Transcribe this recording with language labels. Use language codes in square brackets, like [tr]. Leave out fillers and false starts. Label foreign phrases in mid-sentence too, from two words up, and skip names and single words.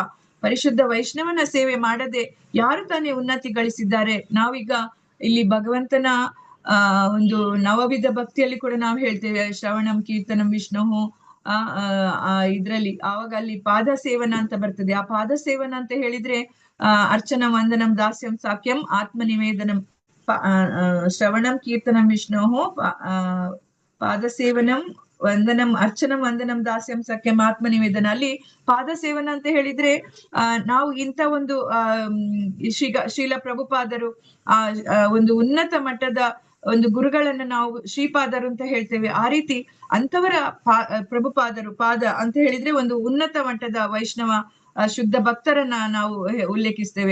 [kn] ಪರಿಶುದ್ಧ ವೈಷ್ಣವನ ಸೇವೆ ಮಾಡದೆ ಯಾರು ತಾನೇ ಉನ್ನತಿ ಗಳಿಸಿದ್ದಾರೆ. ನಾವೀಗ ಇಲ್ಲಿ ಭಗವಂತನ ಒಂದು ನವವಿಧ ಭಕ್ತಿಯಲ್ಲಿ ಕೂಡ ನಾವು ಹೇಳ್ತೇವೆ, [sa] ಶ್ರವಣಂ ಕೀರ್ತನಂ ವಿಷ್ಣು [kn] ಇದ್ರಲ್ಲಿ ಆವಾಗ ಅಲ್ಲಿ ಪಾದ ಸೇವನ ಅಂತ ಬರ್ತದೆ. ಆ ಪಾದ ಸೇವನ ಅಂತ ಹೇಳಿದ್ರೆ [sa] ಅರ್ಚನ ವಂದನಂ ದಾಸ್ಯಂ ಸಾಕ್ಯಂ ಆತ್ಮ ನಿವೇದನಂ, ಶ್ರವಣಂ ಕೀರ್ತನಂ ವಿಷ್ಣು ಪಾದ ಸೇವನಂ ವಂದನಂ ಅರ್ಚನಂ ವಂದನಂ ದಾಸ್ಯಂ ಸಖ್ಯಂ ಆತ್ಮ ನಿವೇದನ. [kn] ಅಲ್ಲಿ ಪಾದ ಸೇವನ ಅಂತ ಹೇಳಿದ್ರೆ ನಾವು ಇಂಥ ಒಂದು ಶ್ರೀಲ ಪ್ರಭುಪಾದರು ಒಂದು ಉನ್ನತ ಮಟ್ಟದ ಒಂದು ಗುರುಗಳನ್ನ ನಾವು ಶ್ರೀಪಾದರು ಅಂತ ಹೇಳ್ತೇವೆ. ಆ ರೀತಿ ಅಂತವರ ಪ್ರಭುಪಾದರು ಪಾದ ಅಂತ ಹೇಳಿದ್ರೆ ಒಂದು ಉನ್ನತ ಮಟ್ಟದ ವೈಷ್ಣವ ಶುದ್ಧ ಭಕ್ತರನ್ನ ನಾವು ಉಲ್ಲೇಖಿಸ್ತೇವೆ.